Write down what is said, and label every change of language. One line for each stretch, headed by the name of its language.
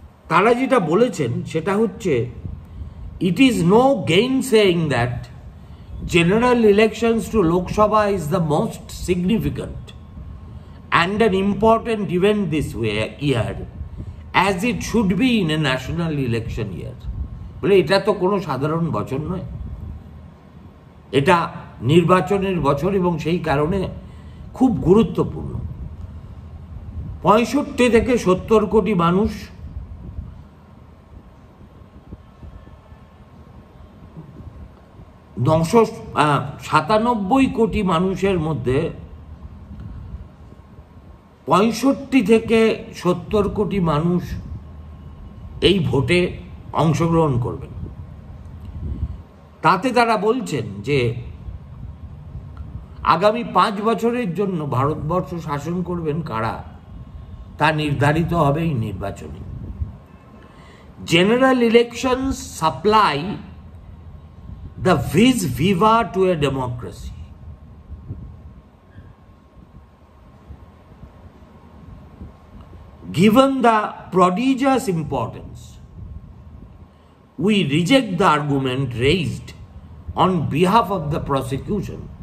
Bangla: তারা যেটা বলেছেন সেটা হচ্ছে,
English: It is no gainsaying that general elections to Lok Sabha is the most significant and an important event this year, as it should be in a national election year.
Bangla: বলে এটা তো কোনো সাধারণ বছর নয়, এটা নির্বাচনের বছর এবং সেই কারণে খুব গুরুত্বপূর্ণ। 65 থেকে 70 কোটি মানুষ নশো 97 কোটি মানুষের মধ্যে 65 থেকে 70 কোটি মানুষ এই ভোটে অংশগ্রহণ করবেন। তাতে তারা বলছেন যে আগামী 5 বছরের জন্য ভারতবর্ষ শাসন করবেন কারা, তা নির্ধারিত হবে এই নির্বাচনে।
English: General elections supply the vis viva to a democracy. Given the prodigious importance, we reject the argument raised on behalf of the prosecution